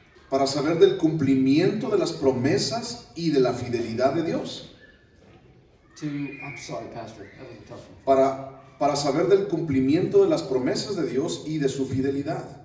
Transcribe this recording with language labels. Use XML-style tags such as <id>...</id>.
<es>Para saber del cumplimiento de las promesas y de la fidelidad de Dios.</es> <en>I'm sorry, Pastor, that was a tough one.</en> <es>Para saber del cumplimiento de las promesas de Dios y de su fidelidad.</es>